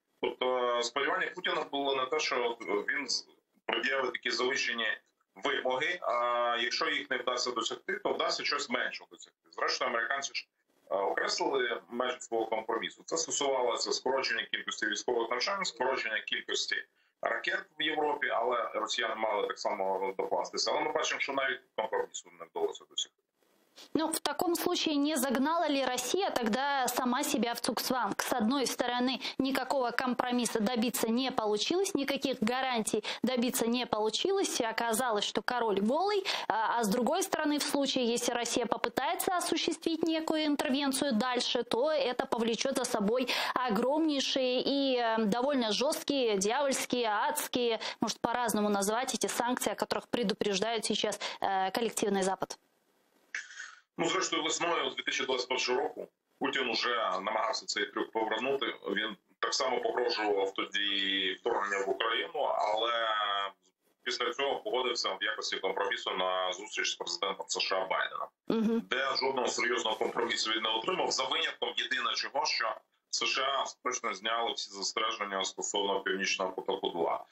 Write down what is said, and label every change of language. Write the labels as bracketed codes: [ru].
[uk] Тобто сподівання Путіна було на те, що він пред'явить такі завищені вимоги, а якщо їх не вдасться досягти, то вдасться щось менше досягти. Зрештою, американці ж окреслили межі свого компромісу. Це стосувалося скорочення кількості військових навчань, скорочення кількості ракет в Європі, але росіяни мали так само докластися. Але ми бачимо, що навіть компромісу не вдалося досягти. [ru] Ну, в таком случае не загнала ли Россия тогда сама себя в цуксванг? С одной стороны, никакого компромисса добиться не получилось, никаких гарантий добиться не получилось, и оказалось, что король голый, а с другой стороны, в случае, если Россия попытается осуществить некую интервенцию дальше, то это повлечет за собой огромнейшие и довольно жесткие, дьявольские, адские, может по-разному назвать эти санкции, о которых предупреждает сейчас коллективный Запад. [uk] Ну, зрештою, весною 2021 року Путін уже намагався цей трюк повернути. Він так само погрожував тоді вторгнення в Україну, але після цього погодився в якості компромісу на зустріч з президентом США Байденом, де жодного серйозного компромісу він не отримав, за винятком єдине чого, що США точно зняли всі застереження стосовно Північного потоку-2.